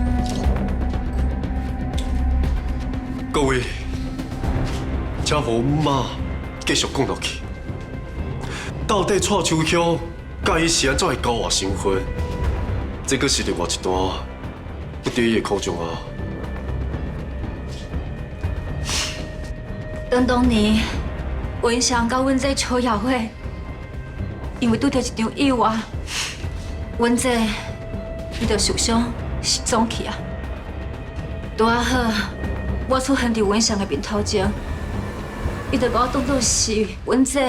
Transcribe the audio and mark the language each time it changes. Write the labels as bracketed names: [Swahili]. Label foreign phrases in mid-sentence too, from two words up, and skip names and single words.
[Min Nan Chinese] 各位，请互阮妈继续讲落去。到底蔡秋香？甲伊是安怎会交换身份？这个是另外一段不得已的苦衷啊！当年文祥甲阮这邱雅慧，因为拄着一场意外，阮这伊就受伤失踪去啊。拄啊好，我出现伫文祥的面头前，伊就把我当作是阮这。